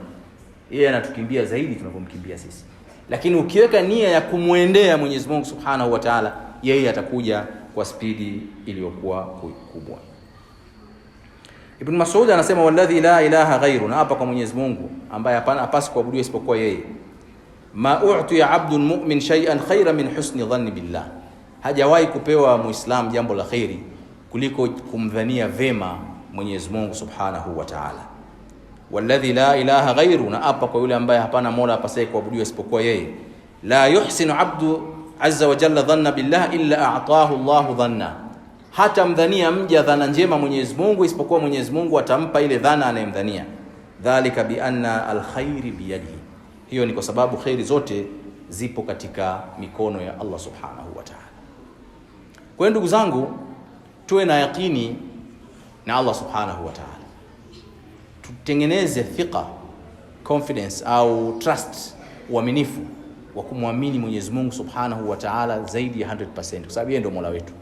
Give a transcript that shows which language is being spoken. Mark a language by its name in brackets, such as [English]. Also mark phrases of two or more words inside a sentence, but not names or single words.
[Swahili] Yeye anatukimbia zaidi tunapomkimbia sisi. Lakini ukiweka nia ya kumwendea Mwenyezi Mungu [Arabic] سبحانه وتعالى, [Swahili] yeye atakuja kwa spidi iliyokuwa kubwa. Ibn Mas'ud anasema [Arabic] والذي لا إله غيره, [Swahili] na hapa kwa Mwenyezi Mungu ambaye hapana apasi kuabudiwa isipokuwa yeye. [Arabic] ما أعطي عبد مؤمن شيئا خيرا من حسن الظن بالله, [Swahili] hajawahi kupewa muislam jambo la khairi kuliko kumdhania vema Mwenyezi Mungu [Arabic] سبحانه وتعالى. والذي لا إله غيره, [Swahili] na hapa kwa yule ambaye hapana mola apasaye kuabudiwa isipokuwa yeye. [Arabic] لا يحسن عبد عز وجل ظنا بالله إلا أعطاه الله ظنا, [Swahili] hata mdhania mja dhana njema Mwenyezi Mungu isipokuwa Mwenyezi Mungu atampa ile dhana anayemdhania. [Arabic] ذلك بأن الخير بيده, [Swahili] hiyo ni kwa sababu khairi zote zipo katika mikono ya Allah [Arabic] سبحانه وتعالى. [Swahili] Kwa hiyo ndugu zangu, tuwe na yakini na Allah [Arabic] سبحانه وتعالى, [Swahili] tutengeneze thiqa, confidence au trust, uaminifu wa kumwamini Mwenyezi Mungu [Arabic] سبحانه وتعالى [Swahili] zaidi ya 100%, kwa sababu yeye ndio Mola wetu.